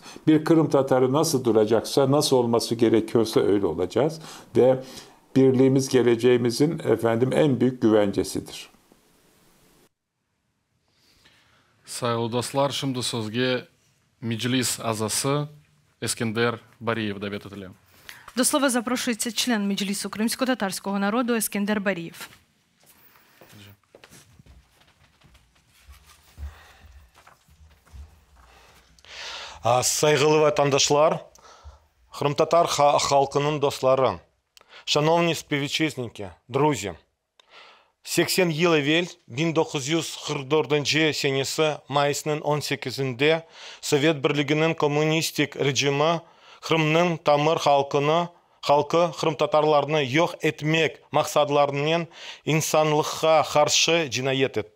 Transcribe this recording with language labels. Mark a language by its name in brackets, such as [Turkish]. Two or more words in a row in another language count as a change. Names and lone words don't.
[Crimean Tatar] Bir Kırım Tatarı nasıl duracaksa, nasıl olması gerekiyorsa öyle olacağız ve birliğimiz geleceğimizin en büyük güvencesidir. Sayılı dostlar, şimdi sözge Meclis Azası Ескендер Бариев davet edilir. [Ukrainian] До слова запрошується член Меджлісу кримсько-татарського народу Ескендер Барієв. [Crimean Tatar] Saygılı vatandaşlar, Kırım Tatar halkının dostları, [Ukrainian] шановні співвітчизники, друзі, [Crimean Tatar] 80 yıl evvel 1944 senesi Mayıs'ın 18'inde Sovyet Birliği'nin komünistik rejimi Kırım'ın tamir halkı Kırım Tatarlarını yok etmek maksadlarının insanlığa karşı cinayet etti.